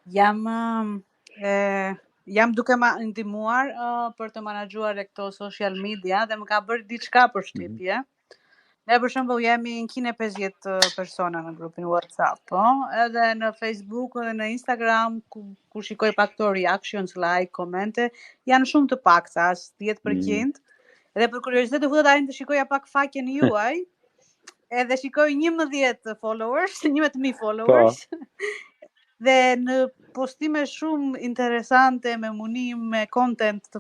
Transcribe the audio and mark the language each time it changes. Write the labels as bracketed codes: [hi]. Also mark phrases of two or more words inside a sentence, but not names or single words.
[sq] Jam duke ma ndihmuar për të menaxhuar këto [en] social media [sq] dhe më ka bërë diçka për shtypje. Ne për shembull jemi 150 persona në grupin WhatsApp, po, edhe në Facebook dhe në Instagram ku shikoj pak [en] to reactions, like, [sq] komente, janë shumë të pakta, as 10%. Edhe për kuriozitet u futa tani të shikoja pak faqen juaj. edhe shikoj 11 followers, 11.000 followers. Dhe në postime shumë interesante, me munim, me content të